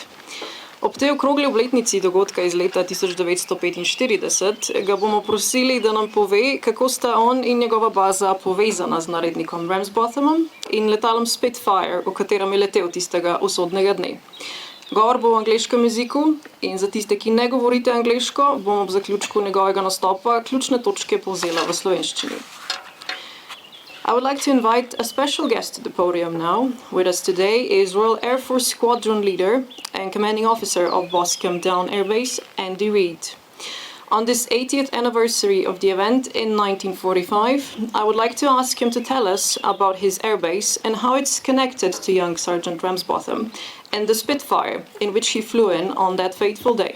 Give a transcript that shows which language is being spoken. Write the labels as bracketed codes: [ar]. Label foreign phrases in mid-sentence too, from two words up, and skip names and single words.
[sl] Ob tej okrogli obletnici dogodka iz leta 1945 ga bomo prosili, da nam pove, kako sta on in njegova baza povezana z narednikom Ramsbothamom in letalom Spitfire, v katerem je letel tistega usodnega dne. Govor bo v angleškem jeziku in za tiste, ki ne govorite angleško, bom ob zaključku njegovega nastopa ključne točke povzela v slovenščini. [en] I would like to invite a special guest to the podium now. With us today is Royal Air Force Squadron Leader and Commanding Officer of Boscombe Down Air Base, Andy Reid. On this 80th anniversary of the event in 1945, I would like to ask him to tell us about his airbase and how it's connected to young Sergeant Ramsbotham and the Spitfire in which he flew in on that fateful day.